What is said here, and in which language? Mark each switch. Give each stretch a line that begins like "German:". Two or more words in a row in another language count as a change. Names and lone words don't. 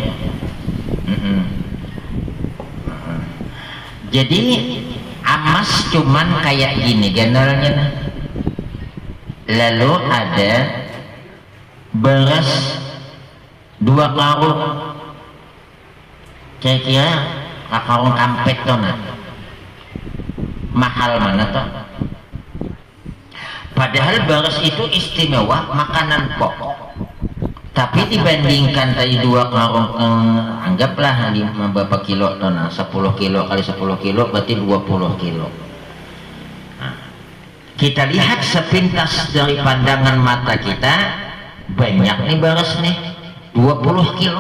Banjar: Jadi amas cuman kayak gini ganalnya nah. Lalu ada beras 2 karung, kira-kira karung kampet tuh nah. Mahal mana tuh? Padahal beras itu istimewa makanan pokok. Tapi dibandingkan tadi 2 karung, anggaplah 5 berapa kilo tuh nah, 10 kilo kali 10 kilo berarti 20 kilo. Kita lihat sepintas dari pandangan mata kita, banyak nih beras nih 20 kilo.